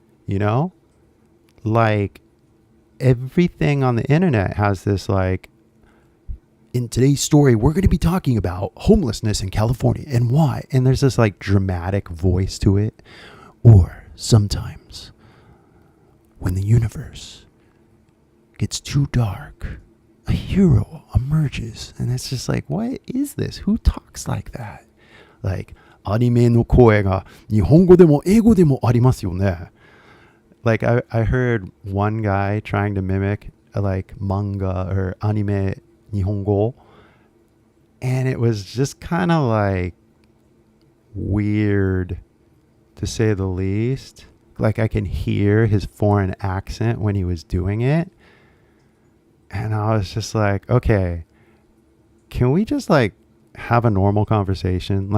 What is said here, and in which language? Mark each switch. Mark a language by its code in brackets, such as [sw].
[en] You know, like everything on the internet has this like, in today's story, we're going to be talking about homelessness in California and why. And there's this like dramatic voice to it. Or sometimes when the universe gets too dark, a hero emerges. And it's just like, what is this? Who talks like that? [ja] Like, アニメの声が日本語でも英語でもありますよね. [en] Like I heard one guy trying to mimic like manga or anime Nihongo, and it was just kind of like weird to say the least. Like I can hear his foreign accent when he was doing it, and I was just like, okay, can we just like have a normal conversation?